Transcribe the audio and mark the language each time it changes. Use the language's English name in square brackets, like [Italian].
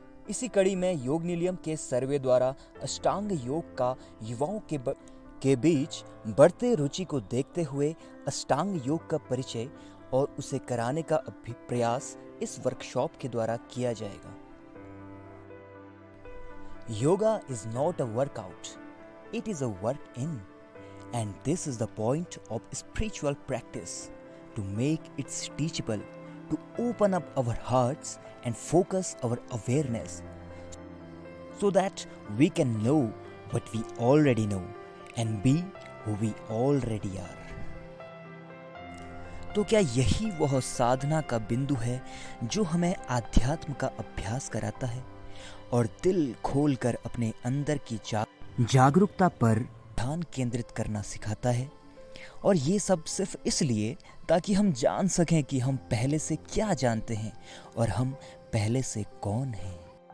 [Hindi] इसी कड़ी में योग निलयम के सर्वे द्वारा अष्टांग योग का युवाओं के बीच बढ़ते रुचि को देखते हुए अष्टांग योग का परिचय और उसे कराने का प्रयास इस वर्कशॉप के द्वारा किया जाएगा। [English] Yoga is not a workout, it is a work in, and this is the point of spiritual practice to make it teachable, to open up our hearts and focus our awareness so that we can know what we already know and be who we already are. [Hindi] तो क्या यही वह साधना का बिंदु है जो हमें आध्यात्म का अभ्यास कराता है और दिल खोलकर अपने अंदर की जागरूकता पर ध्यान केंद्रित करना सिखाता है? और ये सब सिर्फ इसलिए ताकि हम जान सकें कि हम पहले से क्या जानते हैं और हम पहले से कौन हैं।